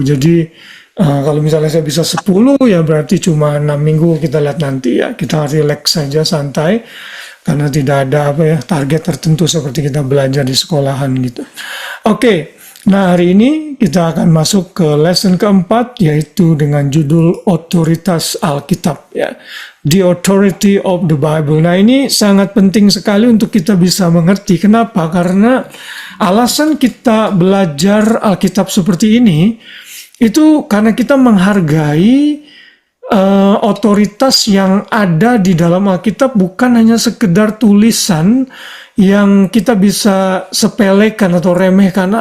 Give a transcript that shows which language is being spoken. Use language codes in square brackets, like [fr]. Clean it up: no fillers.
[id] Jadi kalau misalnya saya bisa 10 ya berarti cuma 6 minggu, kita lihat nanti ya. Kita relax saja, santai, karena tidak ada target tertentu seperti kita belajar di sekolahan gitu. Oke, nah hari ini kita akan masuk ke lesson keempat, yaitu dengan judul otoritas Alkitab ya. [en] The authority of the Bible. [id] Nah, ini sangat penting sekali untuk kita bisa mengerti. Kenapa? Karena alasan kita belajar Alkitab seperti ini itu karena kita menghargai otoritas yang ada di dalam Alkitab, bukan hanya sekedar tulisan yang kita bisa sepelekan atau remehkan.